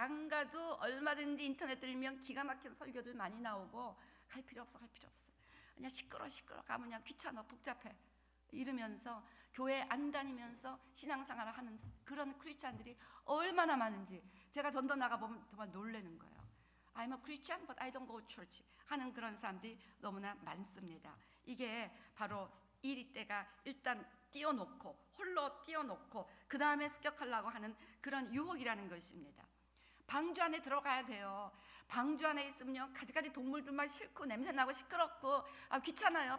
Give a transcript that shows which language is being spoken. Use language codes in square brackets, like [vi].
[ko] 안 가도 얼마든지 인터넷 들면 기가 막힌 설교들 많이 나오고 갈 필요 없어. 그냥 시끄러 가면 그냥 귀찮아 복잡해 이러면서 교회 안 다니면서 신앙생활을 하는 그런 크리스찬들이 얼마나 많은지 제가 전도 나가보면 정말 놀라는 거예요. [en] I'm a Christian but I don't go to church [ko] 하는 그런 사람들이 너무나 많습니다. 이게 바로 이리 때가 일단 띄워놓고 홀로 띄워놓고 그 다음에 습격하려고 하는 그런 유혹이라는 것입니다. 방주 안에 들어가야 돼요. 방주 안에 있으면요 가지가지 동물들만 싫고 냄새나고 시끄럽고 귀찮아요.